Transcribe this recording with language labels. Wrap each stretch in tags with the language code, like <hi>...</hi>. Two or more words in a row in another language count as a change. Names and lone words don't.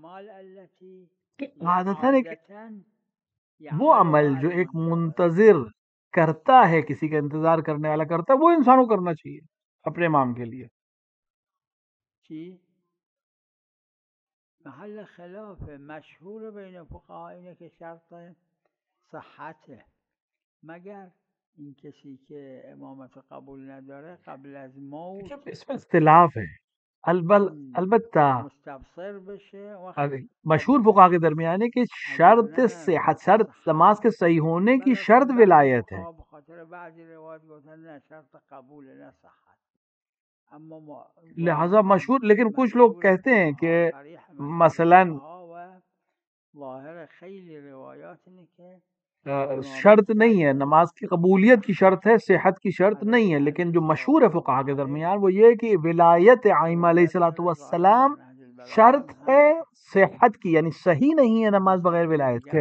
<ur>عادتاً وہ عمل جو ایک منتظر کرتا ہے، کسی کا انتظار کرنے والا کرتا ہے، وہ انسان کو کرنا چاہیے اپنے امام کے لیے.</ur> <fa>محل خلاف مشهور بین فقها اینه که شرط صحته، مگر این کسی که امامت قبول نداره قبل از موت</fa> <ur>اس میں اختلاف ہے البتہ</ur> <fa>مستبصر بشه.</fa> <ur>مشہور فقہا کے درمیان ہے کہ شرط صحت، شرط نماز کے صحیح ہونے کی شرط ولایت ہے.</ur> <fa>بخاطر بعضی روایت گفتن نه شرط قبول نه صحت.</fa> <ur>لہذا مشہور، لیکن کچھ لوگ کہتے ہیں کہ مثلا شرط نہیں ہے، نماز کی قبولیت کی شرط ہے، صحت کی شرط نہیں ہے. لیکن جو مشہور ہے فقہا کے درمیان وہ یہ ہے کہ ولایت ائمہ علیہ الصلوۃ والسلام شرط ہے صحت کی، یعنی صحیح نہیں ہے نماز بغیر ولایت کے.</ur>